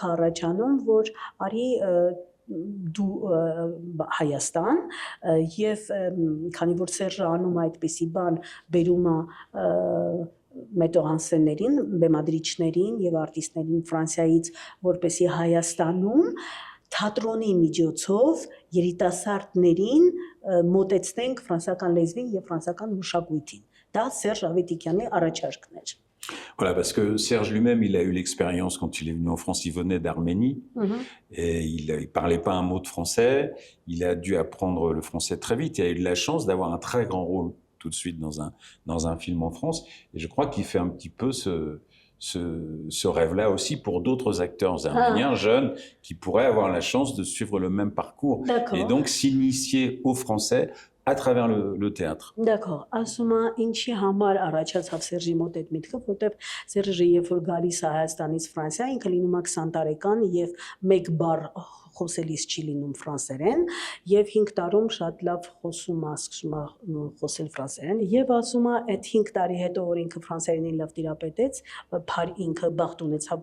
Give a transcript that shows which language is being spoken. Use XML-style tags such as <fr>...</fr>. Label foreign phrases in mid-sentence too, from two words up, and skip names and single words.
<hy>առաջանում, որ արի դու Հայաստան եւ քանի որ Սերժը անում է այդպիսի բան, բերում է մետորանսերներին, բեմադրիչներին եւ արտիստներին Ֆրանսիայից, որպեսի Հայաստանում թատրոնի միջոցով երիտասարդներին մոտեցնենք ֆրանսիական լեզվին եւ ֆրանսիական մշակույթին։ Դա Սերժ Ավետիքյանի առաջարկն էր։</hy> <fr>Voilà, parce que Serge lui-même, il a eu l'expérience quand il est venu en France, il venait d'Arménie, et il parlait pas un mot de français, il a dû apprendre le français très vite, il a eu la chance d'avoir un très grand rôle tout de suite dans un film en France, et je crois qu'il fait un petit peu ce rêve-là aussi pour d'autres acteurs arméniens jeunes qui pourraient avoir la chance de suivre le même parcours, et donc s'initier au français à travers le théâtre. D'accord.</fr> <hy>Ասում ինչի համար առաջացավ Սերժի մոտ այդ միտքը, որտեվ Սերժը երբ որ գալիս է Հայաստանից Ֆրանսիա, ինքը լինում է 20 տարեկան եւ մեկ բառ խոսելիս չի լինում ֆրանսերեն եւ 5 տարում շատ լավ խոսում է, սկսում է խոսել ֆրանսերեն եւ ասում է այդ 5 տարի հետո որ ինքը ֆրանսերենին լավ տիրապետեց, ինքը բախտ ունեցավ</hy>